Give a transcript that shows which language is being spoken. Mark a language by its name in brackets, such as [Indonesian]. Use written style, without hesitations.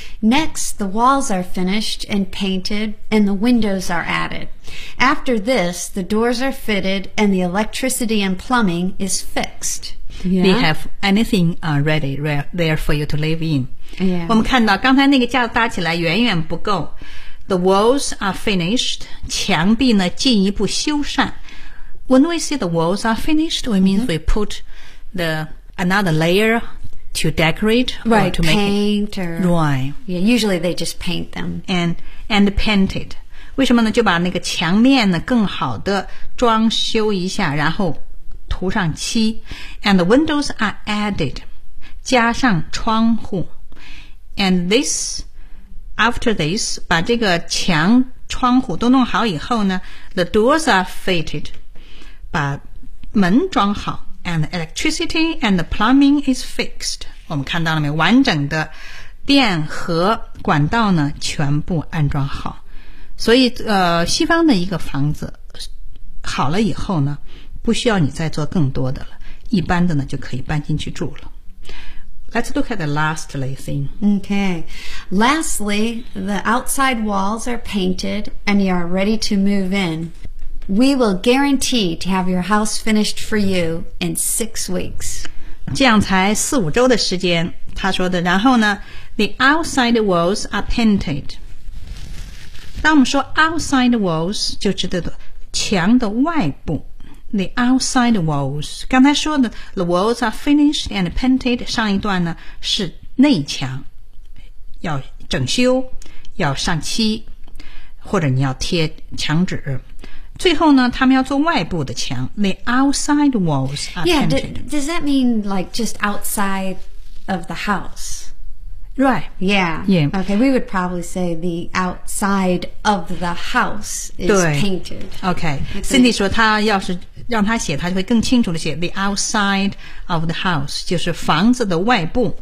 [English] Next, the walls are finished and painted and the windows are added. After this, the doors are fitted and the electricity and plumbing is fixed. Yeah. They have anything ready there for you to live in. Yeah. [Chinese] 我们看到刚才那个架子搭起来远远不够。 [English] The walls are finished. [Chinese] 墙壁呢进一步修缮。 [English] When we say the walls are finished, we means we put another layer to decorate right, or to make paint or right. Yeah, usually they just paint them. And paint it. [Chinese] 为什么呢？就把那个墙面呢更好的装修一下，然后涂上漆。 [English] And the windows are added. [Chinese] 加上窗户。 [English] And this, after this, [Chinese] 把这个墙窗户都弄好以后呢， [English] the doors are fitted. [Chinese] 把门装好。 [English] And the electricity and the plumbing is fixed. [Chinese] 我们看到了没有？完整的电和管道呢，全部安装好。所以，西方的一个房子好了以后呢，不需要你再做更多的了，一般的呢就可以搬进去住了。 [English] Let's look at the lastly thing. Okay. Lastly, the outside walls are painted and you are ready to move in. We will guarantee to have your house finished for you in 6 weeks. [Chinese] 这样才四五周的时间，他说的。然后呢 [English] ，the outside walls are painted. [Chinese] 当我们说 [English] outside walls， [Chinese] 就指的墙的外部。 [English] The outside walls， [Chinese] 刚才说的 [English] ，the walls are finished and painted。 [Chinese] 上一段呢是内墙，要整修，要上漆，或者你要贴墙纸。最后呢，他们要做外部的墙 ， [English] the outside walls are painted. Yeah, does that mean like just outside of the house? Right. Yeah. Yeah. Okay, we would probably say the outside of the house is painted. [Chinese] Okay. Cindy 说，他要是让他写，他就会更清楚的写 [English] the outside of the house， [Chinese] 就是房子的外部。